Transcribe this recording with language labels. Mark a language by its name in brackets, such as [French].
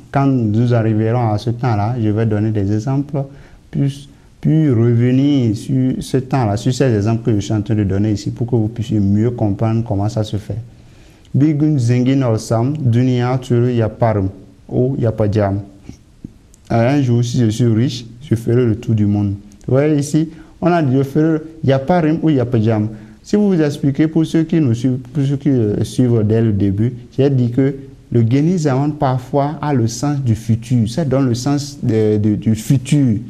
[French] Quand nous arriverons à ce temps-là, je vais donner des exemples, puis revenir sur ce temps-là, sur ces exemples que je suis en train de donner ici, pour que vous puissiez mieux comprendre comment ça se fait. [Turkish] Bir gün zengin olsam, dünya turu yaparım ou yapacağım. [French] Un jour, si je suis riche, je ferai le tour du monde. Vous voyez ici, on a dit je ferai yaparım ou yapacağım. Si vous vous expliquez pour ceux qui nous suivent, pour ceux qui suivent dès le début, j'ai dit que le Guéni Zaman parfois a le sens du futur. Ça donne le sens du futur.